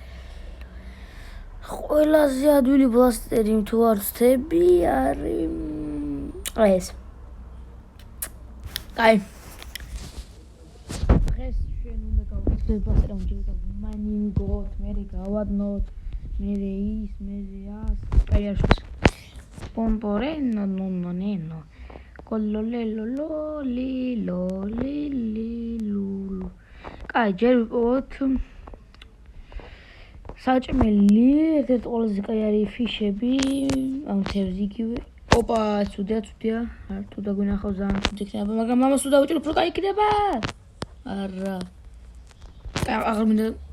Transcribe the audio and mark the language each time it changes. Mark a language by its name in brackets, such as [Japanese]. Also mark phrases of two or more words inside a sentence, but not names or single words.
[Georgian] ყველაზე ადვილი ბლასტერი თუ არ ვცდები არის ეს. კაი. დღეს ჩვენ უნდა გავუკეთოთ ბლასტერი, უნდა მაინინგოთ, მერე გავადნოთ, მერე ის, მერე ას. კაი, არ შევს. Pomporeno nonno collolelo lilo. კაი, ჯერ ვიყოთ საჭმელი, ერთ-ერთი ყველაზე კაი არის ფიშები, ამ თევზი იგივე. ოპა, ცუდია. არ თუ დაგვინახავს ძალიან ცუდი იქნება, მაგრამ მამას თუ დავიჭირებ, რო კაი იქნება. არა. აღარ მინდა.